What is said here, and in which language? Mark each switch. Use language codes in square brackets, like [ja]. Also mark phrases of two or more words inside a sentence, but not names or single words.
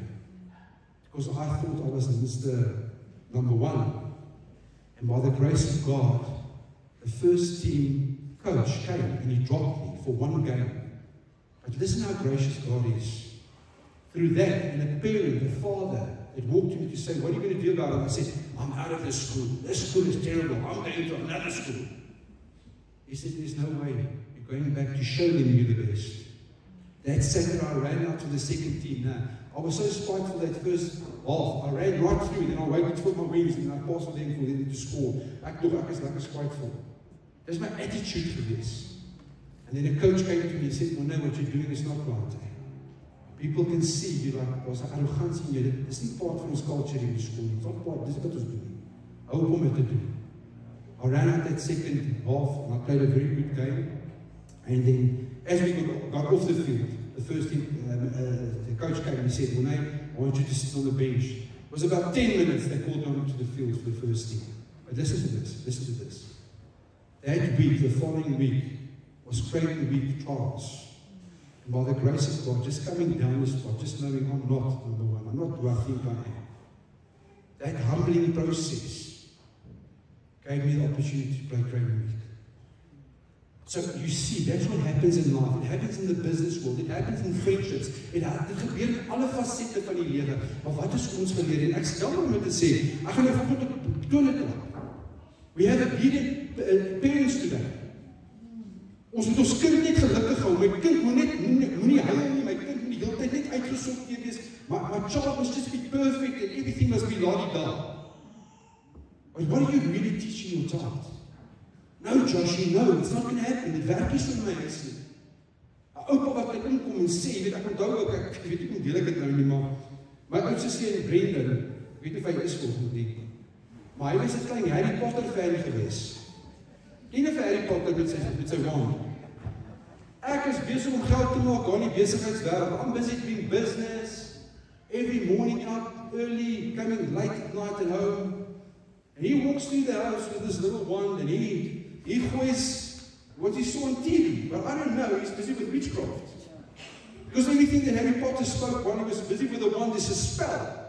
[en] Because I thought I was Mr. Number 1. And by the grace of God, the first team coach came and he dropped me for one game. But listen how gracious God is. Through that, and a parent, a father, that walked to me to say, what are you going to do about it? I said, I'm out of this school. This school is terrible. I'm going to another school. He said, there's no way. You're going back to show them you're the best. That Saturday, I ran out to the second team. Now, I was so spiteful that first half. I ran right through, and then I waited for my wings, and I passed them for them to score. [af] Ek is lekker spiteful. [en] That's my attitude for this. And then a coach came to me and said, well, no, what you're doing is not right. People can see you like, [af] daar's 'n arrogansie in jou. Dis nie part van ons culture in die skool nie. [en] Dis not part, [af] dis wat ons doen. Hou op om dit te doen. [en] I ran out that second half, and I played a very good game. And then, as we got off the field, the first team, the coach came and he said, well, I want you to sit on the bench. It was about 10 minutes they called me onto the field for the first team. But listen to this. That week, the following week, was Creighton Week trials. And by the grace of God, just coming down the spot, just knowing I'm not number 1, I'm not who I think I am. That humbling process gave me the opportunity to play Creighton Week. So you see, that's what happens in life. It happens in the business world. It happens in friendships. [af] Dit gebeur in alle fasette van die lewe. Maar wat is ons geleer? En ek is jammer om dit te sê. Ek gaan nou vir God toon dit. [en] We have obedient parents today. [af] Ons moet ons kind net gelukkig hou. My kind moenie huil nie. My kind moet die hele tyd net uitgesorteer wees. [en] My child must just be perfect and everything must be la-di-da. But what are you really teaching your child? No, Joshie, no, it's not going to happen. [af] Dit werk nie so in my huis nie. 'n Oupa wat my inkom en sê, ek onthou ook, ek weet nie hoe deel ek dit nou nie, maar my oudste seun Brendan, weet nie of hy is volgens nie, maar hy was 'n klein Harry Potter fan gewees. Ken jy vir Harry Potter met sy wand? Ek is besig om geld te maak aan die besigheidswêreld. [en] I'm busy doing business, every morning up early, coming late at night at home. And he walks through the house with this little wand and he goes what he saw on TV. But I don't know, he's busy with witchcraft. Because everything that Harry Potter spoke while he was busy with the wand is a spell.